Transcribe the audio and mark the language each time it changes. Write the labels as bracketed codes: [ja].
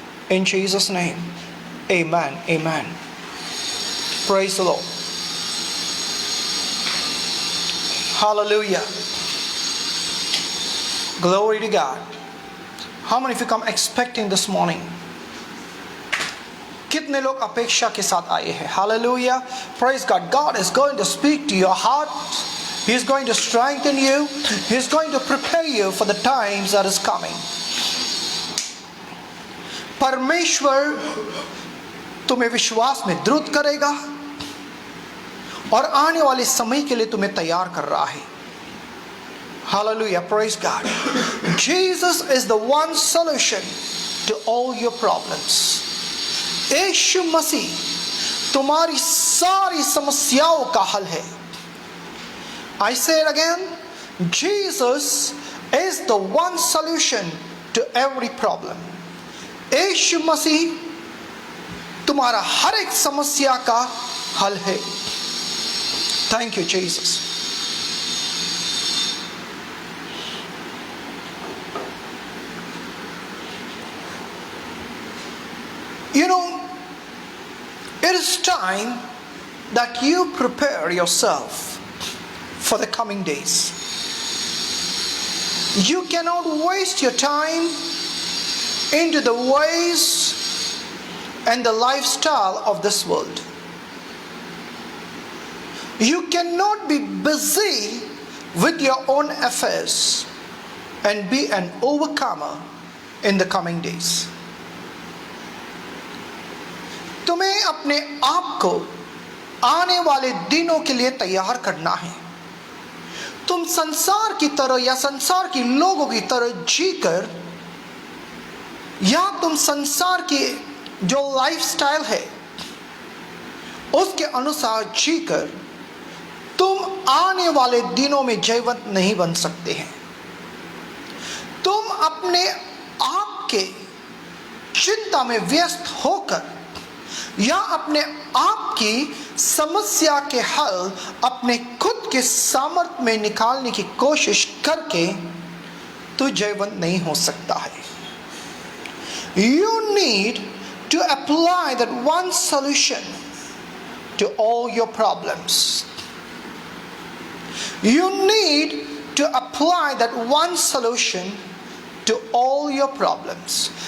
[en] In Jesus' name. Amen. Amen. Praise the Lord. Hallelujah. Glory to God. How many of you come expecting this morning? [hi] कितने लोग अपेक्षा के साथ आए हैं? [en] Hallelujah. Praise God. God is going to speak to your heart. He is going to strengthen you. He is going to prepare you for the times that is coming. [hi] परमेश्वर तुम्हें विश्वास में दृढ़ करेगा और आने वाले समय के लिए तुम्हें तैयार कर रहा है. [en] Hallelujah. Praise God. Jesus is the one solution to all your problems. [hi] यीशु मसीह तुम्हारी सारी समस्याओं का हल है. [en] I say it again. Jesus is the one solution to every problem. [hi] यीशु मसीह तुम्हारा हर एक समस्या का हल है. [en] Thank you, Jesus. You know, it is time that you prepare yourself for the coming days. You cannot waste your time into the ways and the lifestyle of this world. You cannot be busy with your own affairs and be an overcomer in the coming days. [hi] तुम्हें अपने आप को आने वाले दिनों के लिए तैयार करना है. तुम संसार की तरह या संसार के लोगों की तरह जीकर या तुम संसार की जो लाइफस्टाइल है उसके अनुसार जीकर तुम आने वाले दिनों में जयवंत नहीं बन सकते हैं. तुम अपने आप के चिंता में व्यस्त होकर या अपने आप की समस्या के हल अपने खुद के सामर्थ्य में निकालने की कोशिश करके तो जयवंत नहीं हो सकता है. [en] You need to apply that one solution to all your problems. You need to apply that one solution to all your problems.